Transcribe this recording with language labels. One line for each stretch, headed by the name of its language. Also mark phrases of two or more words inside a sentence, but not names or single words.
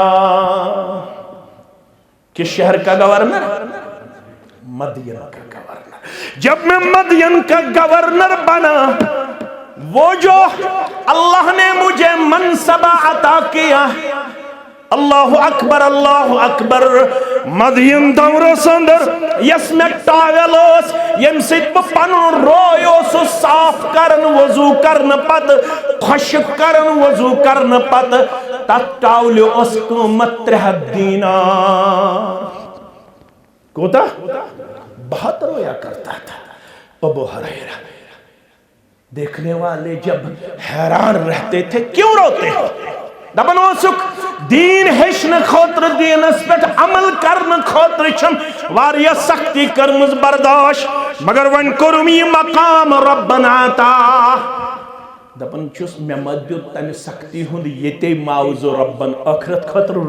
Urdu: کس شہر کا گورنر مدین کا گورنر جب میں مدین کا گورنر بنا وہ جو اللہ نے مجھے منصبہ عطا کیا اللہ اکبر
Kashmiri: مدین دورس اندر یس میں ٹاویل اوس یم سۭتۍ بہٕ پنُن روے اوسُس صاف کرن وضو کرنہٕ پتہٕ خۄشک کرن وضو کرنہٕ پتہٕ تتھ ٹاولہِ اوس قۭمت 300 دینار کوتاہ
Urdu: 72 رویا کرتا تھا ابو ہریرہ دیکھنے والے جب حیران رہتے تھے کیوں روتے
Kashmiri: دپن اوسُکھ دین ہیٚچھنہٕ خٲطرٕ دینس پٮ۪ٹھ عمل کرنہٕ خٲطرٕ چھم واریاہ سختی کٔرمٕژ برداشت مگر وۄنۍ کوٚرُم یہِ مقام ربن عطا دپن چھُس مےٚ ما دیُت تمہِ سختی ہُنٛد ییٚتے معاوضہٕ ربن ٲخرت خٲطرٕ